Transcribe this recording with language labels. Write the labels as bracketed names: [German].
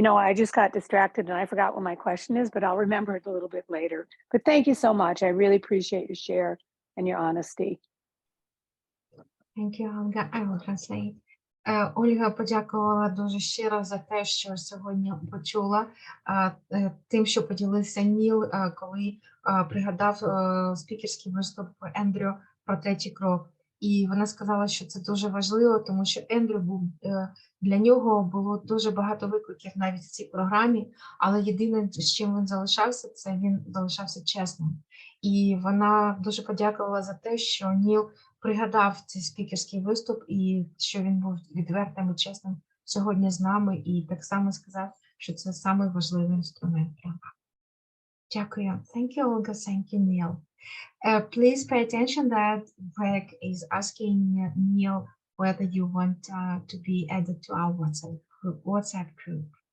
[English] I just got distracted and I forgot what my question is, but I'll remember it a little bit later. But thank you so much. I really appreciate your share and your honesty. Thank you, Olga. I will translate. [Ukrainian] Ольга подякувала дуже щиро за те, що сьогодні почула, тим, що поділився Ніл, коли пригадав спікерський виступ Ендрю про 3-й крок. І вона сказала, що це дуже важливо, тому що Ендрю був, для нього було дуже багато викликів навіть в цій програмі, але єдине, з чим він залишався, це він залишався чесним. І вона дуже подякувала за те, що Ніл пригадав цей спікерський виступ і що він був відвертим і чесним сьогодні з нами, і так само сказав, що це самий важливий інструмент. Дякую. [English] Thank you, Olga. Thank you, Neil. Please pay attention that Greg is asking Neil whether you want to be added to our WhatsApp group.